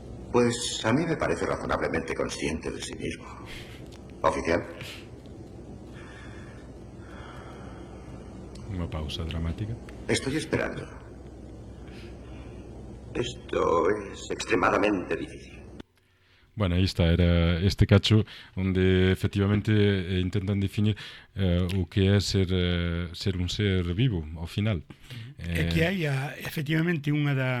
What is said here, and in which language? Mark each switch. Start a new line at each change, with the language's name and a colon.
Spanish: Pues a mí me parece razonablemente consciente de sí mismo. Oficial.
Galician: Unha pausa dramática.
Spanish: Estoy esperando. Esto es extremadamente difícil.
Galician: Bueno, aí está, era este cacho onde efectivamente intentan definir o que é ser un ser vivo, ao final. É que hai, efectivamente, unha da...